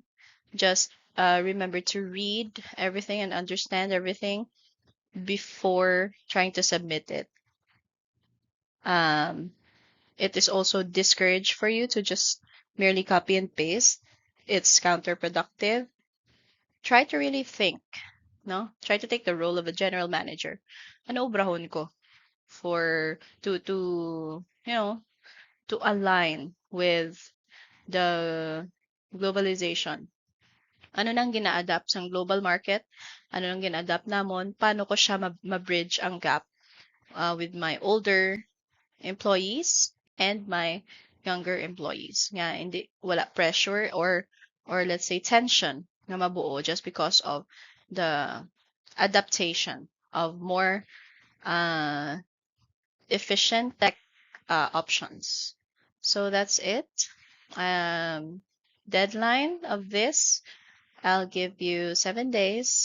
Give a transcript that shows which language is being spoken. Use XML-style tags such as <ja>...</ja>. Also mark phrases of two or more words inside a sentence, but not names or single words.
<en>Just remember to read everything and understand everything before trying to submit it. Um, it is also discouraged for you to just merely copy and paste. It's counterproductive. Try to really think, no? Try to take the role of a general manager.</en> <hil>Ano obrahon ko</hil> <en>for to to align with the globalization.</en> <hil>Ano nang gina-adapt sa global market? Ano nang gina-adapt namon? Paano ko siya ma-bridge ang gap</hil> <en>with my older employees and my younger employees.</en> <hil>Nga hindi wala</hil> <en>pressure or let's say tension</en> <hil>na mabuo</hil> <en>just because of the adaptation of more uh, efficient tech options. So that's it. Um, Deadline of this, I'll give you 7 days.</en>